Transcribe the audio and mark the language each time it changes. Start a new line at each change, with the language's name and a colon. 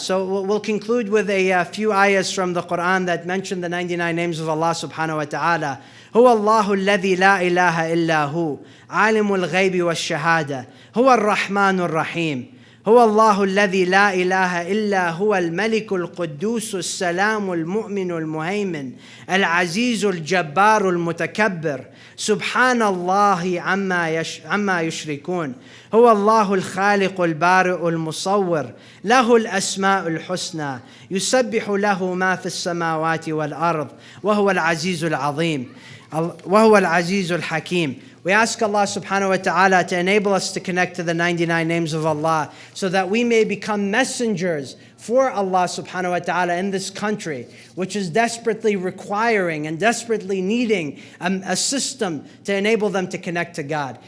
English: So we'll conclude with a few ayahs from the Quran that mention the 99 names of Allah subhanahu wa ta'ala.
Arabic: هو الله الذي لا إله إلا هو عالم الغيب والشهادة هو الرحمن الرحيم هو الله الذي لا إله إلا هو الملك القدوس السلام المؤمن المهيمن العزيز الجبار المتكبر سبحان الله عما يشركون هو الله الخالق البارئ المصور له الأسماء الحسنى يسبح له ما في السماوات والأرض وهو العزيز العظيم وهو العزيز الحكيم.
English: We ask Allah subhanahu wa ta'ala to enable us to connect to the 99 names of Allah so that we may become messengers for Allah subhanahu wa ta'ala in this country, which is desperately requiring and desperately needing a system to enable them to connect to God.